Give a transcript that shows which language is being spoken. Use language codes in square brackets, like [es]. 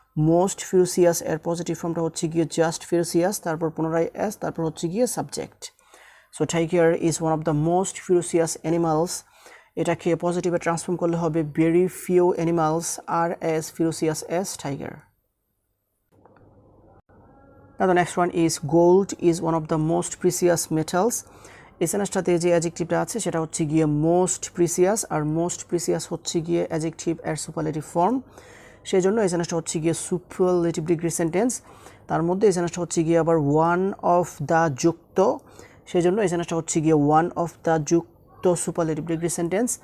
[bn] Most ফিরোসিয়াস এর positive ফর্মটা হচ্ছে গিয়ে জাস্ট ফিরোসিয়াস, তারপর পুনরায় অ্যাজ, তারপর হচ্ছে গিয়ে subject. [en] so tiger is one of the most ferocious animals, [bn] এটাকে পজিটিভে ট্রান্সফর্ম করলে হবে [en] Very few animals are as ferocious as tiger. Now the next one is gold is one of the most precious metals. [bn] এই সেন্টেন্সটাতে যে অ্যাডজেক্টিভটা আছে সেটা হচ্ছে গিয়ে মোস্ট প্রিসিয়াস, আর most precious হচ্ছে গিয়ে অ্যাডজেক্টিভ এর সুপারলেটিভ ফর্ম, সেই জন্য এই সেন্টেন্সটা হচ্ছে গিয়ে সুপারলেটিভ ডিগ্রি সেন্টেন্স। তার মধ্যে এই সেন্টেন্সটা হচ্ছে গিয়ে আবার ওয়ান অফ দ্য যুক্ত, সেই জন্য এই সেন্টেন্সটা হচ্ছে গিয়ে ওয়ান অফ দ্য যুক্ত সুপারলেটিভ ডিগ্রি সেন্টেন্স।